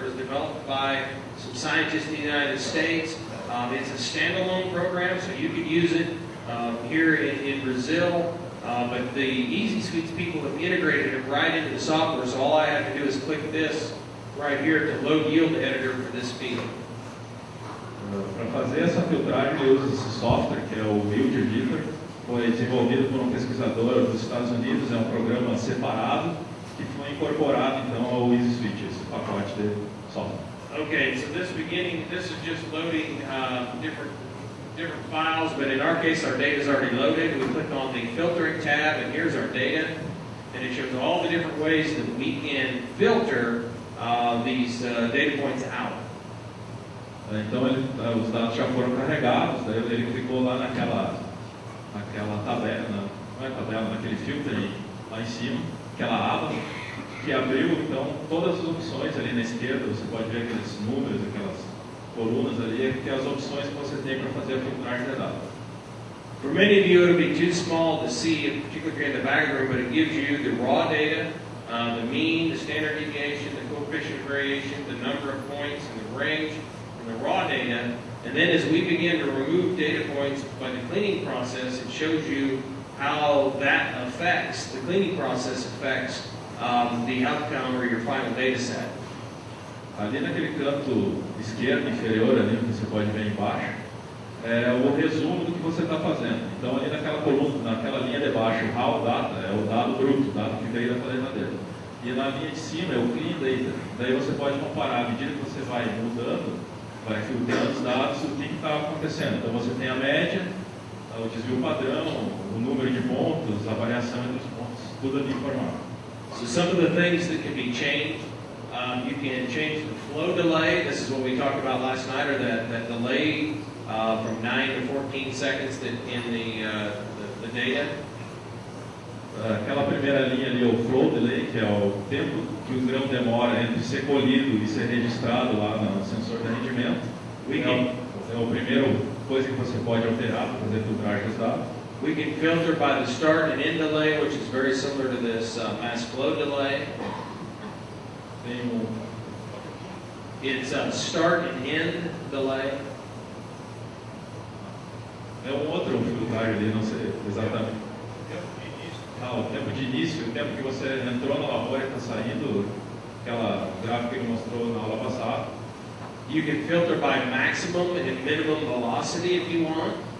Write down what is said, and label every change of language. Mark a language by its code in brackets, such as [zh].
[en] It was developed by some scientists in the United States. It's a standalone program, so you can use it here in Brazil. But the Easy Suites people have integrated it right into the software, so all I have to do is click this right here to load Yield Editor for this field. [pt] Para fazer essa filtragem, eu uso esse software que é o Yield Editor. Foi desenvolvido por um pesquisador dos Estados Unidos, é um programa separado que foi incorporado então ao Easy Switch, esse pacote de software. [en] Okay, so this is just loading different files, but in our case our data is already loaded. We click on the filtering tab and here's our data, and it shows all the different ways that we can filter these data points out. [pt] Então os dados já foram carregados, daí ele clicou lá naquela tabela, não é tabela, naquele filtro lá em cima, aquela aba que abriu então todas as opções ali na esquerda. Você pode ver aqueles números, aquelas colunas ali, que é as opções que você tem para fazer a filtragem de dados. [en] For many of you, it'll be too small to see, particularly if you're in the back room, but it gives you the raw data, the mean, the standard deviation, the coefficient of variation, the number of points, and the range, and the raw data. And then as we begin to remove data points by the cleaning process, it shows you how that affects, the cleaning process affects the outcome or your final data set. [pt] Ali naquele canto esquerdo inferior, ali que você pode ver embaixo, é o resumo do que você está fazendo. Então ali naquela coluna, naquela linha de baixo, o raw data, é o dado bruto, o dado que veio da colheitadeira. E na linha de cima é o clean data. Daí você pode comparar, à medida que você vai mudando, vai filtrando os dados, o que está acontecendo. Então você tem a média, o desvio padrão, o número de pontos, a variação entre os pontos, tudo ali informado. [en] So some of the things that can be changed, you can change the flow delay. This is what we talked about last night, or that delay from 9 to 14 seconds in the data. [pt] Aquela primeira linha ali, o flow delay, que é o tempo que o grão demora entre ser colhido e ser registrado lá no sensor de rendimento. É a primeira coisa que você pode alterar para fazer filtragem dos dados. [en] We can filter by the start and end delay, which is very similar to this mass flow delay. It's start and end delay. [pt] É um outro filtragem ali, não sei exatamente. O tempo de início, o tempo que você entrou na lavoura e está saindo, aquela gráfica que ele mostrou na aula passada. [en] You can filter by maximum and minimum velocity if you want.